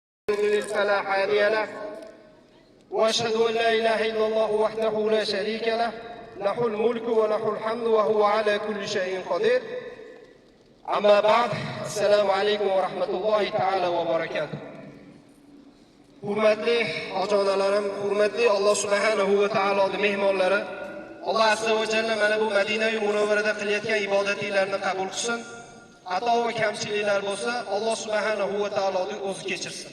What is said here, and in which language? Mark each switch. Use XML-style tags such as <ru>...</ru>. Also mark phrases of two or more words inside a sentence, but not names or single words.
<ar>يضلل فلا هادي له واشهد ان لا اله الا الله وحده لا شريك له له الملك وله الحمد وهو على كل شيء قدير. اما بعد السلام عليكم ورحمه الله تعالى وبركاته.</ar> <uz>Hurmatli hojonalarim, hurmatli Alloh</uz> <ar>سبحانه وتعالى</ar> <uz>mehmonlari, Alloh</uz> <ar>عز وجل</ar> <uz>mana bu Madina-yu Munavvarada qilayotgan ibodatinglarni qabul qilsin. Xato va kamchiliklar bo'lsa, Alloh</uz> <ar>سبحانه وتعالى</ar> <uz>o'zi kechirsin.</uz>